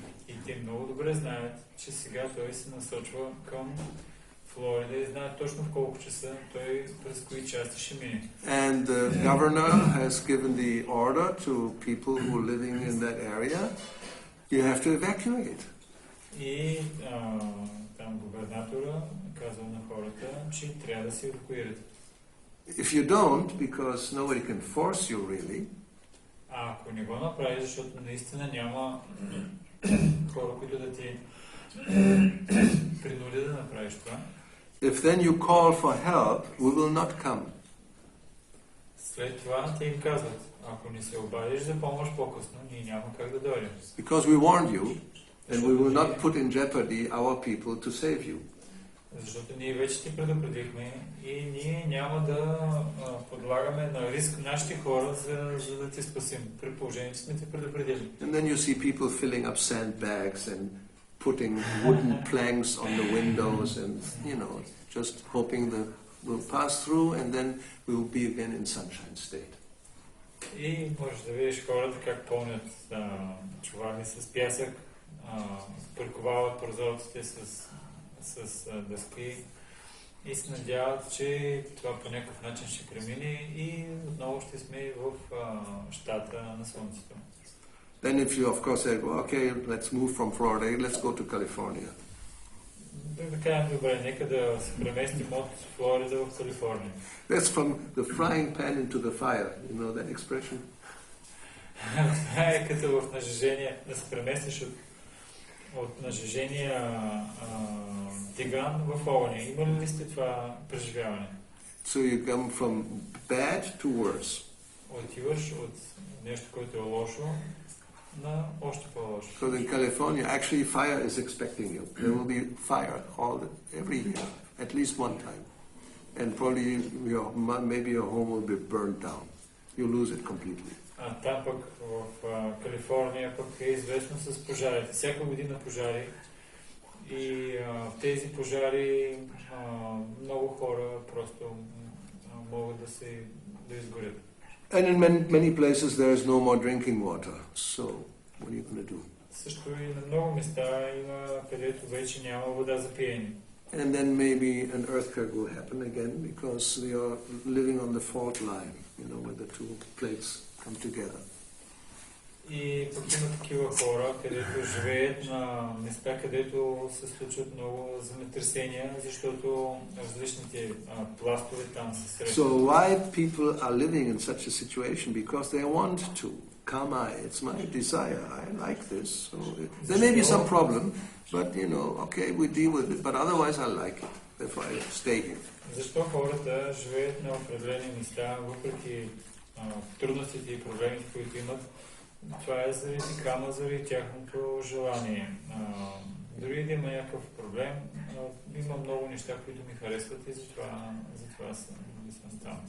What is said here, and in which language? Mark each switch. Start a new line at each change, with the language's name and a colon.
Bulgarian: И те много добре знаят, че сега той се насочва към Флорида и знаят точно в колко часа той през кои части ще мине.
English: And the governor has given the order to people who are living in that area, you have to evacuate.
Bulgarian: И там губернатора казва на хората, че трябва да се евакуират.
English: If you don't, because nobody can force you really,
Bulgarian: ако не го направиш, защото наистина няма хора, които да ти принудят да направиш това.
English: if then you call for help, we will not come.
Bulgarian: След това те им казват, ако не се обадиш за помощ по-късно, ние няма как да дойдем.
English: Because we warned you, and we will not put in jeopardy our people to save you.
Bulgarian: Защото ние вече ти предупредихме и ние няма да подлагаме на риск нашите хора, за да те спасим, при положение, че сме те предупредили.
English: And then you see people filling up sandbags and putting wooden planks on the windows and, just hoping that we'll pass through and then we will be again in sunshine state.
Bulgarian: И можеш да видиш хората как пълнят чували с пясък, приковават прозорците с дъски и се надяват, че това по някакъв начин ще премине и отново ще сме в щата на Слънцето.
English: Then if you of course say, well, okay, let's move from Florida, let's go to California.
Bulgarian: Да кажем, добре, нека да се преместим от Флорида в Калифорния.
English: That's from the frying pan into the fire. You know that expression?
Bulgarian: Това е като в нажежение, да се преместиш от нажежения тиган в огъня. Имали ли сте това преживяване?
English: So you come from bad to worse.
Bulgarian: Отиваш от нещо, което е лошо, на още по-лошо.
English: Because in California, actually fire is expecting you. There will be fire every year, at least one time. And probably maybe your home will be burned down. You lose it completely.
Bulgarian: Там пък в Калифорния пък е известно с пожарите. Всяка година пожари и в тези пожари много хора просто могат да изгорят.
English: And in many places there is no more drinking water. So what are you going to do?
Bulgarian: Също и на много места има, където вече няма вода за пиене.
English: And then maybe an earthquake will happen again because we are living on the fault line, where the two plates come together.
Bulgarian: И пък има такива хора, където живеят на места, където се случват много земетресения, защото различните пластове там се срещат.
English: So why people are living in such a situation? Because they want to. It's my desire. I like this. So there may be some problem, but okay, we deal with it. But otherwise, I like it. Therefore, I stay here.
Bulgarian: Защо хората живеят на определени места, въпреки трудностите и проблемите, които имат? Това е заради тяхното желание. Дори да има някакъв проблем, има много неща, които ми харесват и затова съм там.